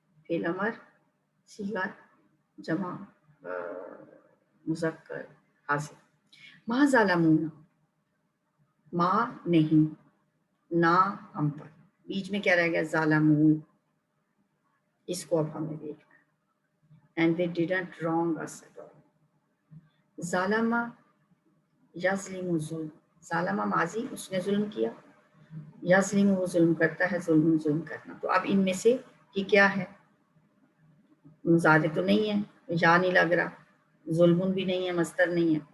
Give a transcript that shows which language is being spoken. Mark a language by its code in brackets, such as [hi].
[ur] فعل امر صیغہ جمع مذکر حاضر. ما ظالمونا، ما نہیں، نا ہم پر، بیچ میں کیا رہ گیا ظالمون. اس کو اب ہمیں دیکھنا ہے. [en] and they didn't wrong us at all. [ur] ظالم یظلم ظلم، ظالم ماضی اس نے ظلم کیا، یظلم وہ ظلم کرتا ہے، ظلم کرنا. تو اب ان میں سے یہ کیا ہے، مضارع تو نہیں ہے، یا نہیں لگ رہا، ظلم بھی نہیں ہے، مصدر نہیں ہے.